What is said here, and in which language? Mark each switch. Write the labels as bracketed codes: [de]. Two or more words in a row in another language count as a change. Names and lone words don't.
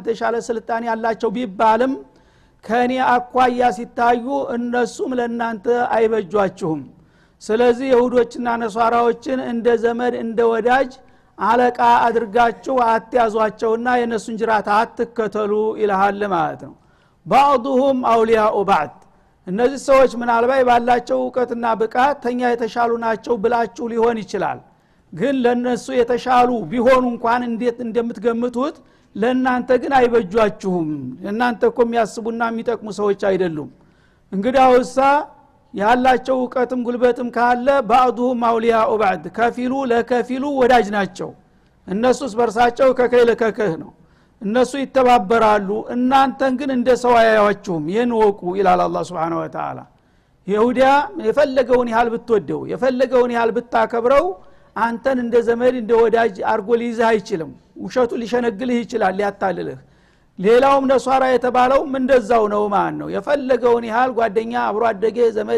[am] ሻለ ስልጣኔ ያላቸው ቢባልም ከኔ አኳያ ሲታዩ እነሱም ለናንተ አይበጇችሁም ስለዚህ ይሁዶችና ነሳራዎችን እንደ ዘመድ እንደ ወዳጅ አለቃ አድርጋችሁ አትያዟቸውና የነሱን ጅራት አትከተሉ ይልሃል ማለት ነው [ar] بعضهم اولياء بعض [am] እነዚህ ሰዎች ምናልባት ባላቸው ዕውቀትና ብቃት ተኛ የተሻሉ ናቸው ብላችሁ ሊሆን ይችላል ግን ለነሱ የተሻሉ ቢሆኑ እንኳን እንዴት እንደምትገምቱት ለናንተ ግን አይበጇችሁም እናንተ እኮ የሚያስቡና የሚጠቅሙ ሰዎች አይደሉም እንግዲያውሳ ያላቸው ዕውቀትም ጉልበትም ካለ [ar] بعضهم اولياء بعض [am] ከፊሉ ለከፊሉ ወዳጅ ናቸው እነሱስ በርሳቸው ከከለከከህ ነው እነሱ ይተባበራሉ እናንተን ግን እንደ ሰው አያያችሁም ይህን ወቁ ይላል አላህ [ar] سبحانه وتعالى [am] ይሁዳ የፈለገውን ያህል ብትወደው የፈለገውን ያህል ብታከብረው አንተን እንደ ዘመድ እንደ ወዳጅ አርጎ ሊይዝህ አይችልም ውሸቱ ሊሸነግልህ ይችላል ሊያታልልህ ሌላውም ነሷራ የተባለው እንደዛው ነው ማለት ነው የፈለገውን ያህል ጓደኛ አብሮ አደገ ዘመድ